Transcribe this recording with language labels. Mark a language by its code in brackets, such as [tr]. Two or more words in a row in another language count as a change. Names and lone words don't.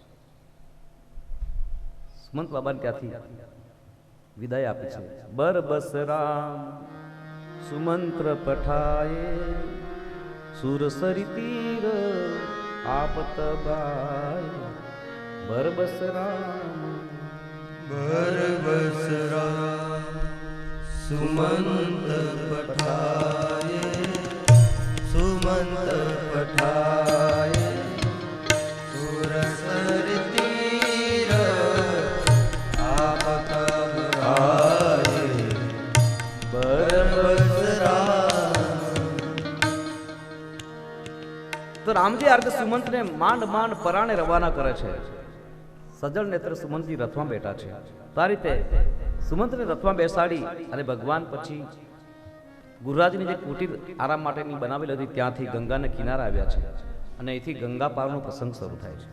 [gu] સુમંત બાબાને ત્યાંથી વિદાય આપી છે. [hi] बरबस राम सुमंत्र पठाये सुरसरी तीर आपत बाय. बरबस राम बरबस राम सुमंत पठाये सुमंत पठाये सुरसर तीर आपत आये. बरबस राम. [gu] તો રામજી આ રીતે સુમંતને માંડ માંડ પરાણે રવાના કરે છે. સજળ નેત્ર સુમંતજી રથમાં બેઠા છે. તો આ રીતે સુમંતને રથમાં બેસાડી અને ભગવાન પછી ગુરુરાજની જે કુટીર આરામ માટેની બનાવેલી હતી ત્યાંથી ગંગાને કિનારે આવ્યા છે અને અહીંથી ગંગા પારનો પ્રસંગ શરૂ થાય છે.